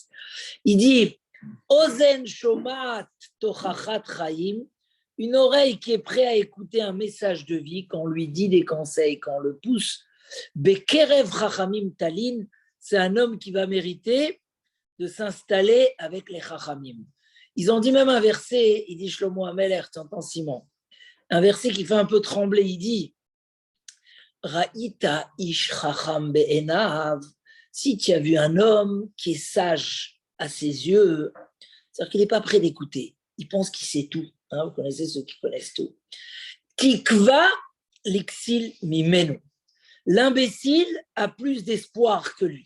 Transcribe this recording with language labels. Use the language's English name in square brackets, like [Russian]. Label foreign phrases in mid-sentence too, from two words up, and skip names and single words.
[French] Il dit [Hebrew] אוזן שומעת תוכחת חיים, [French] une oreille qui est prête à écouter un message de vie, quand on lui dit des conseils, quand on le pousse. [Hebrew] בקרב חכמים תלין, [French] c'est un homme qui va mériter de s'installer avec les Chachamim. Ils ont dit même un verset, il dit Shlomo Ameler, tu entends Simon, un verset qui fait un peu trembler, il dit [Hebrew] ראית איש חכם בעיניו, [French] si tu as vu un homme qui est sage à ses yeux, c'est-à-dire qu'il n'est pas prêt d'écouter, il pense qu'il sait tout, vous connaissez ceux qui connaissent tout. [Hebrew] תקווה לכסיל ממנו, [French] l'imbécile a plus d'espoir que lui.